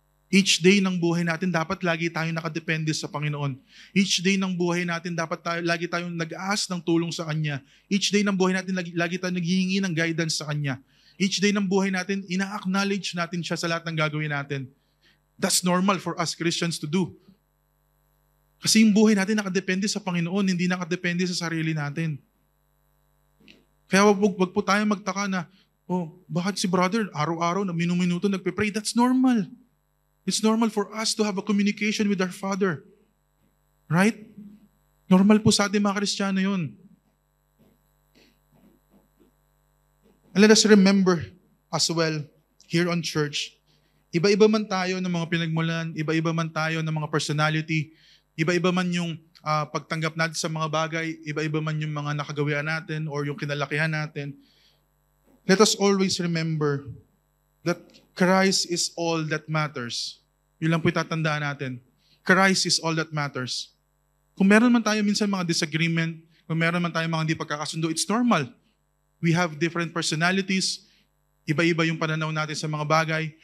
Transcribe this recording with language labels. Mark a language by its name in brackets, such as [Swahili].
[English] Each day [Filipino] ng buhay natin, dapat lagi tayong nakadepende sa Panginoon. [English] Each day [Filipino] ng buhay natin, dapat lagi tayong nag-aas ng tulong sa Kanya. [English] Each day [Filipino] ng buhay natin, lagi tayong naghihingi ng guidance sa Kanya. Each day ng buhay natin, ina-acknowledge natin siya sa lahat ng gagawin natin. [English] That's normal for us Christians to do. [Filipino] Kasi yung buhay natin nakadepende sa Panginoon, hindi nakadepende sa sarili natin. Kaya wag po tayo magtaka na, bakit si brother araw-araw na minuminuto nagpe-pray? [English] That's normal. It's normal for us to have a communication with our Father. Right? [Filipino] Normal po sa ating mga Kristiyano yun. [English] And let us remember as well, here on church, [Filipino] Iba-iba man tayo ng mga pinagmulan, iba-iba man tayo ng mga personality, iba-iba man yung pagtanggap natin sa mga bagay, iba-iba man yung mga nakagawian natin or yung kinalakihan natin. [English] Let us always remember that Christ is all that matters. [Filipino] Yun lang po itatandaan natin. [English] Christ is all that matters. [Filipino] Kung meron man tayo minsan mga disagreement, kung meron man tayo mga hindi pagkakasundo, [English] it's normal. We have different personalities, [Filipino] iba-iba yung pananaw natin sa mga bagay.